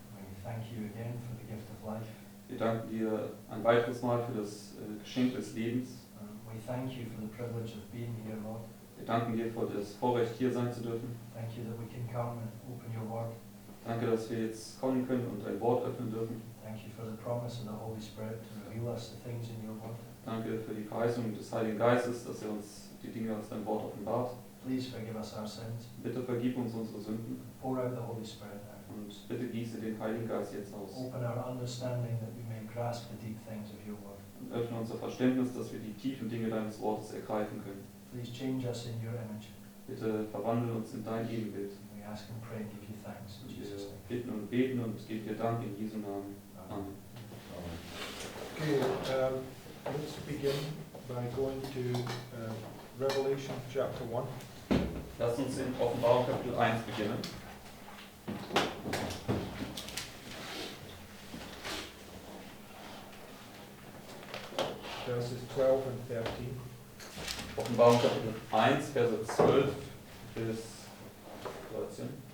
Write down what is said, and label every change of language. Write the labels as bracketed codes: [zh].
[en] We thank you again for the gift of life. [de] Wir danken dir ein weiteres Mal für das Geschenk des Lebens. [en] We thank you for the privilege of being here, Lord. [de] Wir danken dir für das Vorrecht, hier sein zu dürfen. [en] Thank you that we can come and open your word. [de] Danke, dass wir jetzt kommen können und dein Wort öffnen dürfen. [en] Thank you for the promise of the Holy Spirit to reveal us the things in your word. [de] Danke für die Verheißung des Heiligen Geistes, dass er uns die Dinge aus deinem Wort offenbart. [en] Please forgive us our sins. [de] Bitte vergib uns unsere Sünden [en] Pour out the Holy Spirit now. [de] und bitte gieße den Heiligen Geist jetzt aus. [en] Open our understanding that we may grasp the deep things of your word. [de] Und öffne unser Verständnis, dass wir die tiefen Dinge deines Wortes ergreifen können. [en] Please change us in your image. [de] Bitte verwandle uns in dein Ebenbild. [en] We ask and pray and give you thanks in [de] Wir [en] Jesus' name. [de] bitten und beten und geben dir Dank in Jesu Namen. [en] Amen. Okay, let's begin by going to Revelation chapter 1. [de] Lass uns in Offenbarung Kapitel 1 beginnen. [en] Verses 12 and 13. [de] Offenbarung Kapitel 1, Verse 12 bis 13.